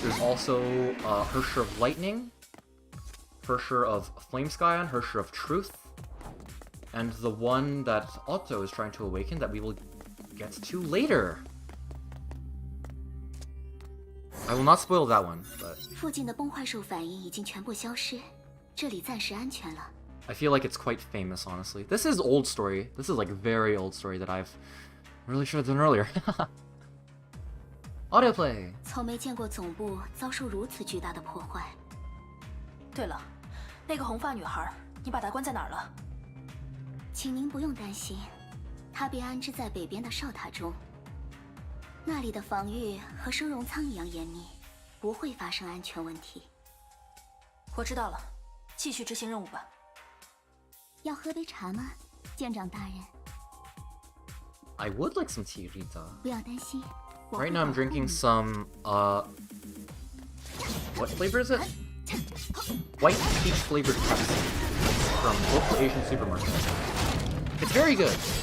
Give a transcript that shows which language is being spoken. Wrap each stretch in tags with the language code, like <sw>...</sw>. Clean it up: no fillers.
<en>There's also Hersher of Lightning, Hersher of Flame Scion, Hersher of Truth, and the one that Otto is trying to awaken that we will get to later. I will not spoil that one, but...</en> <zh>附近的崩坏兽反应已经全部消失，这里暂时安全了。</zh> <en>I feel like it's quite famous, honestly. This is old story. This is like very old story that I've really should have done earlier. Autoplay.</en> <zh>从没见过总部遭受如此巨大的破坏。对了，那个红发女孩，你把她关在哪儿了？请您不用担心，她被安置在北边的哨塔中。那里的防御和收容舱一样严密，不会发生安全问题。我知道了，继续执行任务吧。要喝杯茶吗，舰长大人？</zh> <en>I would like some tea, Rita.</en> <zh>不要担心。</zh> <en>Right now I'm drinking some, what flavor is it? White peach flavored Pepsi from local Asian supermarket. It's very good.</en>